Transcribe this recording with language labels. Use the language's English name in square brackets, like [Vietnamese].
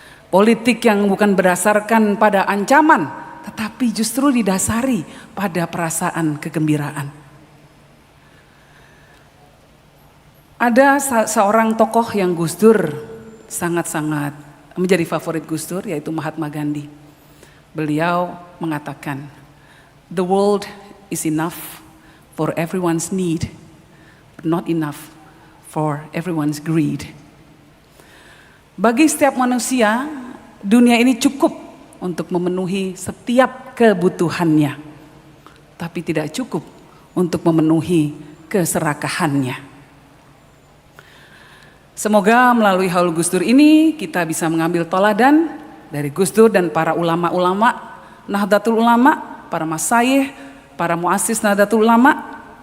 [Indonesian] Politik yang bukan berdasarkan pada ancaman, tetapi justru didasari pada perasaan kegembiraan. Ada seorang tokoh yang Gus Dur sangat-sangat menjadi favorit Gus Dur, yaitu Mahatma Gandhi. Beliau mengatakan, [English] "The world is enough for everyone's need, but not enough for everyone's greed." [Indonesian] Bagi setiap manusia, dunia ini cukup untuk memenuhi setiap kebutuhannya, tapi tidak cukup untuk memenuhi keserakahannya. Semoga melalui haul Gus Dur ini kita bisa mengambil teladan dari Gus Dur dan para ulama-ulama Nahdlatul Ulama, para masyayikh, para muassis Nahdlatul Ulama,